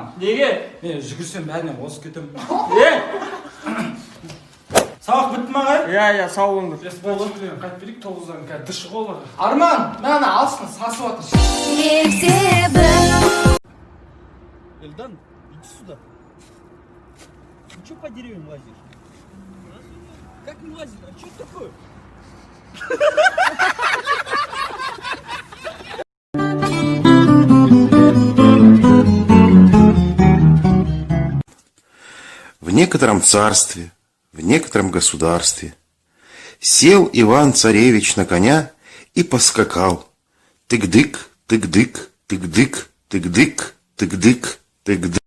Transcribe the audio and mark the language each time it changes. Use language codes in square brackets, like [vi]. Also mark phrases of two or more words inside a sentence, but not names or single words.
[kk] Неге? Мен жүгірсем бәрінен озып кетемін. Сабақ бітті ма ағай? Иә, сау болыңдар. Қайтып берейік 9-дан қазір дышық олар. Арман, мені алсын, сасып отыр. [ru] Эльдан, иди сюда. Ты что по деревьям лазишь? Как не лазить? А что это такое? В некотором царстве, в некотором государстве сел Иван-царевич на коня и поскакал. Тык-дык, тык-дык, тык-дык, тык-дык, тык-дык, тык-дык.